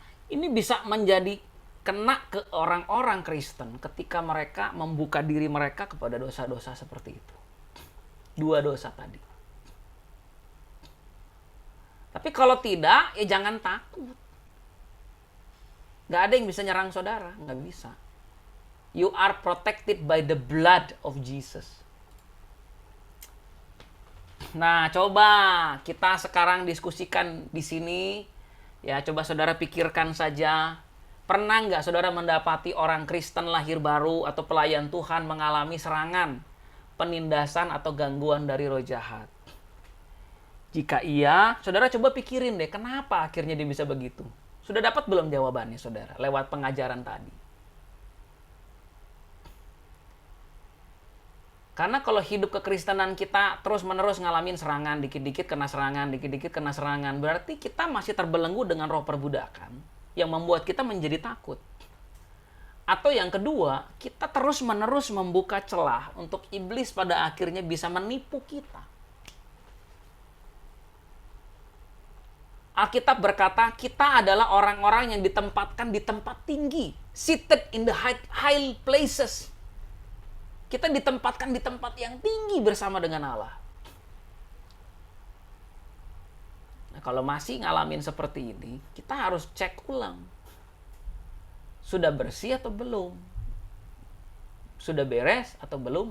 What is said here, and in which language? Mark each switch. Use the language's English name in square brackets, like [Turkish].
[Indonesian] Ini bisa menjadi kena ke orang-orang Kristen ketika mereka membuka diri mereka kepada dosa-dosa seperti itu. 2 dosa tadi. Tapi kalau tidak, ya jangan takut. Gak ada yang bisa nyerang saudara, gak bisa. [English] You are protected by the blood of Jesus. [Indonesian] Nah, coba kita sekarang diskusikan di sini. Ya, coba saudara pikirkan saja. Pernah nggak saudara mendapati orang Kristen lahir baru atau pelayan Tuhan mengalami serangan, penindasan atau gangguan dari roh jahat? Jika iya, saudara coba pikirin deh, kenapa akhirnya dia bisa begitu? Sudah dapat belum jawabannya, saudara, lewat pengajaran tadi? Karena kalau hidup kekristenan kita terus-menerus ngalamin serangan, dikit-dikit kena serangan, dikit-dikit kena serangan, berarti kita masih terbelenggu dengan roh perbudakan yang membuat kita menjadi takut. Atau yang kedua, kita terus-menerus membuka celah untuk iblis pada akhirnya bisa menipu kita. Alkitab berkata, kita adalah orang-orang yang ditempatkan di tempat tinggi. [English] Seated in the high places. [Indonesian] Kita ditempatkan di tempat yang tinggi bersama dengan Allah. Nah, kalau masih ngalamin seperti ini, kita harus cek ulang. Sudah bersih atau belum? Sudah beres atau belum?